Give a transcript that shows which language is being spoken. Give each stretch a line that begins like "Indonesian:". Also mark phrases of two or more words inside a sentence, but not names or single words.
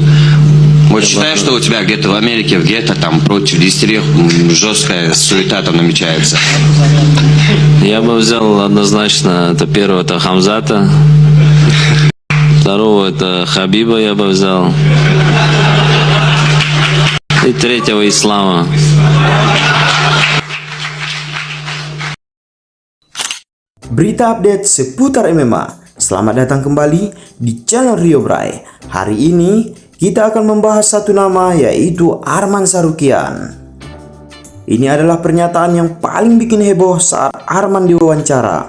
Russian: Вот считаешь, что у тебя где-то в Америке, в гетто, там против десятерых жесткая суета там намечается? Я бы взял однозначно, это первого, это Хамзата. Второго, это Хабиба я бы взял. И третьего Ислама.
Indonesian: Berita update seputar MMA. Selamat datang kembali di channel Rio Bray. Hari ini kita akan membahas satu nama, yaitu Arman Tsarukyan. Ini adalah pernyataan yang paling bikin heboh saat Arman diwawancara.